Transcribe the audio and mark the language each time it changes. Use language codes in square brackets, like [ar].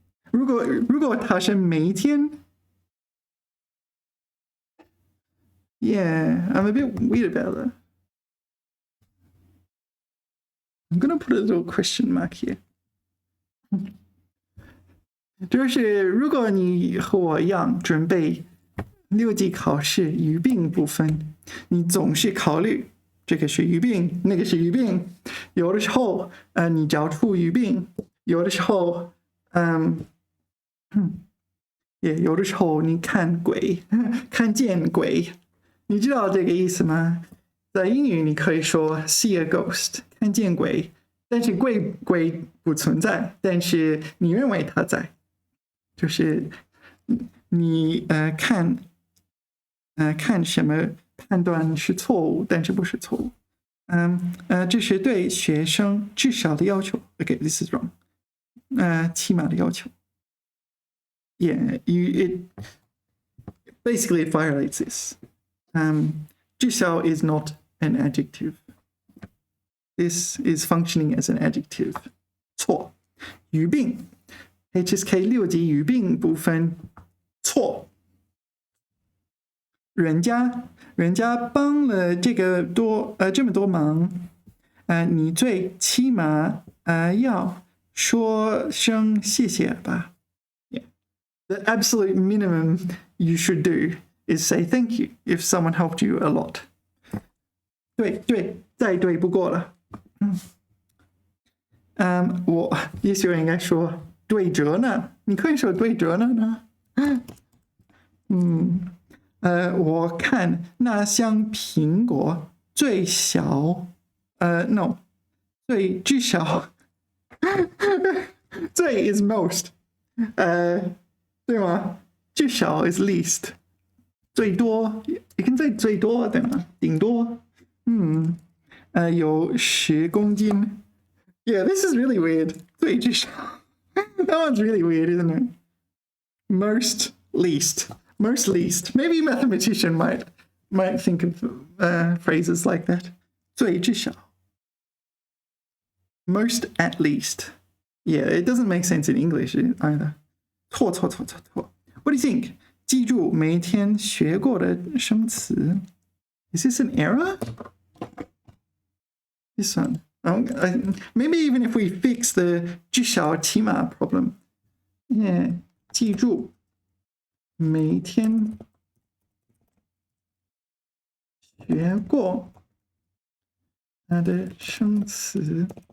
[zh] 如果它是每天 [en] Yeah, I'm a bit weird about that. I'm gonna put a little question mark here. [zh] 就是如果你和我一样准备6级考试语病部分，你总是考虑这个是语病，那个是语病，有的时候你找出语病，有的时候有的时候你看见鬼，你知道这个意思吗？在英语你可以说 [en] see a ghost [zh] 看见鬼，但是鬼不存在，但是你认为它在，就是你看什么判断是错误，但是不是错误。这是对学生至少的要求。 [en] Okay, this is wrong. [zh] 起码的要求。 [en] Yeah, basically it violates this. 至少 is not an adjective. This is functioning as an adjective. [zh] 错。语病 HSK 6级语病部分错。人家帮了这么多忙，你最起码要说声谢谢吧。 [en] Yeah. The absolute minimum you should do is say thank you if someone helped you a lot. [zh] 对，再对不过了。我也许我应该说对折呢，你可以说对折呢。我看那箱苹果最小，no， 最少最 [en] is most， [zh] 对吗？至少 [en] is least， [zh] 最多也可以say最多，对吗？顶多，有10公斤。 [en] Yeah, this is really weird. 最至少 that one's really weird, isn't it? Most least. Most least. Maybe a mathematician might think of phrases like that. 最至少 Most at least. Yeah, it doesn't make sense in English either. 错。What do you think? [zh] 记住每天学过的生词。 [en] Is this an error? This one. Maybe even if we fix the 至少起码 problem. [zh] Yeah, 记住每天学过它的生词。